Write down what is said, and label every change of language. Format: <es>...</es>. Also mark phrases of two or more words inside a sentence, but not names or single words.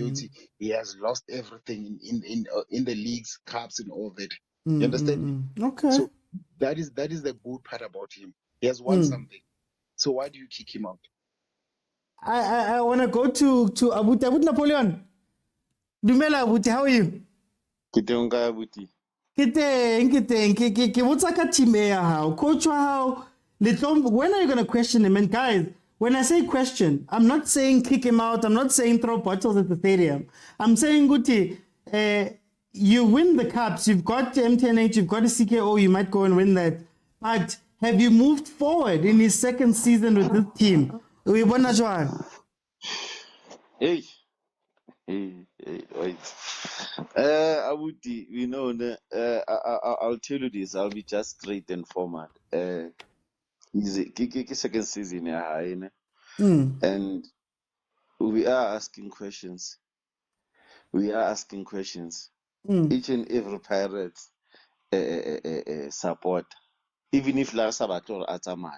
<en>He has lost everything in the leagues, cups, and all that. You understand me? Okay. So that is the good part about him. He has won something. So why do you kick him out? I want to go to Abuti Napoleon.</en> <st>Dumela Abuti,</st> <en>how are you?</en> <st>Kitonga buti. Ke botsa ka team e ya hao. Coach wa hao,</st> <en>when are you going to question him? And guys, when I say question, I'm not saying kick him out. I'm not saying throw bottles at the stadium. I'm saying, Guti, you win the cups. You've got MTNH, you've got a CKO. You might go and win that. But have you moved forward in his second season with this team?</en> <st>We bona jwang?</st> <en>Hey, wait. Abuti, we know, I'll tell you this, I'll be just straight and forward. It's second season, yeah, and we are asking questions. Each and every pirate support, even if La Sabator Atamai.</en>